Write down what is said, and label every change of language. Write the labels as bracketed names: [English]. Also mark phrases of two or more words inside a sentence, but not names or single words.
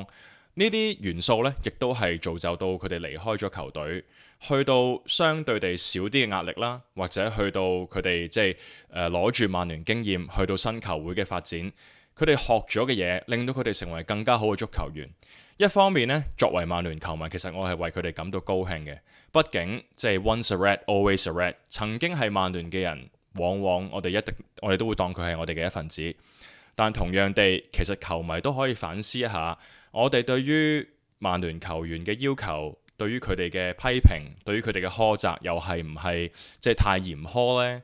[Cantonese] 呢啲元素呢，亦都係造就到佢哋離開咗球隊，去到相對地少啲嘅壓力啦，或者去到佢哋即係攞住曼聯經驗去到新球會嘅發展，佢哋學咗嘅嘢，令到佢哋成為更加好嘅足球員。一方面呢，作為曼聯球迷，其實我係為佢哋感到高興嘅，畢竟即係 [English] once a red always a red， [Cantonese] 曾經係曼聯嘅人，往往我哋都會當佢係我哋嘅一份子。但同樣地，其實球迷都可以反思一下。我哋對於曼聯球員嘅要求，對於佢哋嘅批評，對於佢哋嘅苛責，又係唔係即係太嚴苛呢？